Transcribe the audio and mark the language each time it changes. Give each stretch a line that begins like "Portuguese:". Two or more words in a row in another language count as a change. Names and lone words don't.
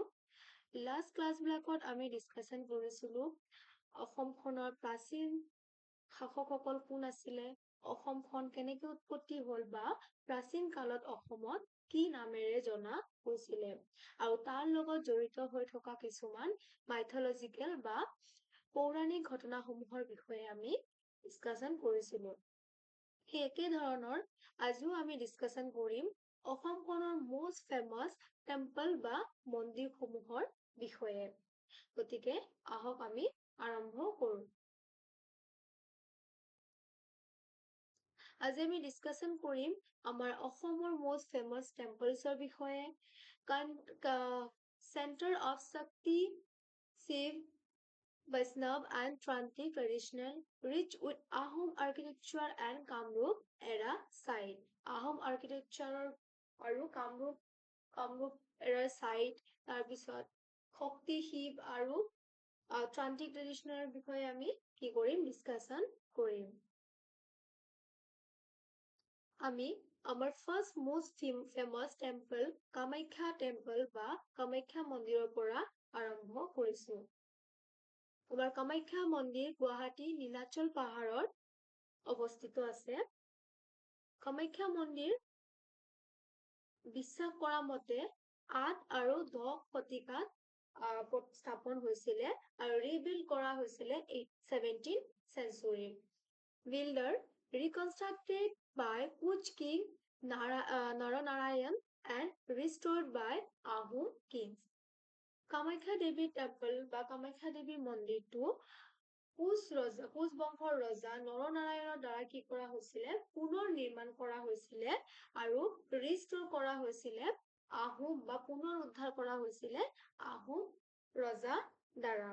Assamese: লাষ্ট ক্লাছবিলাকত আমি ডিছকাশ্যন কৰিছিলো অসমখনৰ প্ৰাচীন শাসকসকল কোন আছিলে, অসমখন কেনেকৈ উৎপত্তি হ'ল বা প্ৰাচীন কালত অসমত কি নামেৰে জনা হৈছিলে আৰু তাৰ লগত জড়িত হৈ থকা কিছুমান মাইথলজিকেল বা পৌৰাণিক ঘটনাসমূহৰ বিষয়ে আমি ডিছকাশ্যন কৰিছিলো। সেই একে ধৰণৰ আজিও আমি ডিছকাশ্যন কৰিম অসমখনৰ
English: most famous
Assamese: টেম্পল বা মন্দিৰসমূহৰ বিষয়ে। গতিকে আহক আমি আৰম্ভ কৰোঁ। আজি আমি ডিছকাশ্যন কৰিম আমাৰ অসমৰ
English: most famous temples বিষয়ে, center of Shakti, Shiv, Vaishnav and Trantic traditional, rich with Ahom architecture and Kamrup era site. Ahom architecture
Assamese: আৰু কামৰূপ
English: era site,
Assamese: তাৰপিছত শক্তি শিৱ আৰু
English: Trantic traditional
Assamese: বিষয়ে আমি কি কৰিম ডিছকাশ্যন কৰিম। আমি আমাৰ
English: first most famous temple
Assamese: কামাখ্যা টেম্পল বা কামাখ্যা মন্দিৰৰ পৰা আৰম্ভ কৰিছো। আমাৰ কামাখ্যা মন্দিৰ গুৱাহাটী নীলাচল পাহাৰত অৱস্থিত আছে। কামাখ্যা মন্দিৰ বিশ্বাস কৰা মতে 8 আৰু 10 শতিকাত স্থাপন হৈছিলে আৰু ৰিবিল্ড কৰা হৈছিলে
English: 17th century. Builder reconstructed by Kuch King Naranarayan and restored by Ahom kings.
Assamese: কামাখ্যা দেৱী টেম্পল বা কামাখ্যা দেৱী মন্দিৰটো কোচ বংশৰ ৰজা নৰনাৰায়ণৰ দ্বাৰা কি কৰা হৈছিলে পুনৰ নিৰ্মাণ কৰা হৈছিলে আৰু ৰিষ্টৰ কৰা হৈছিলে আহোম বা পুনৰ উদ্ধাৰ কৰা হৈছিলে আহোম ৰজা দ্বাৰা।